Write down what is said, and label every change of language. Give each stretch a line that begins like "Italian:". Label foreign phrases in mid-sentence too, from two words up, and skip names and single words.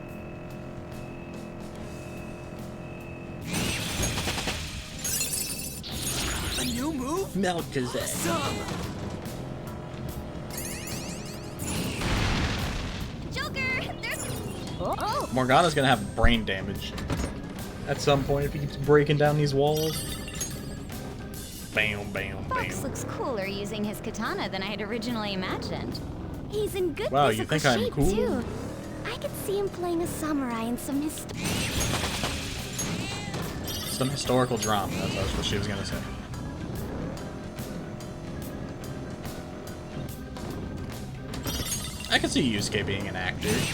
English: A new move? Melchizedek. Joker, there's... Oh! Morgana's gonna have brain damage at some point if he keeps breaking down these walls. Bam, bam, Fox bam. looks cooler using his katana than I had originally imagined. He's in good Wow, you physical think I'm shape, cool? too. I could see him playing a samurai in some Some historical drama, that's what she was gonna say. I could see Yusuke being an actor.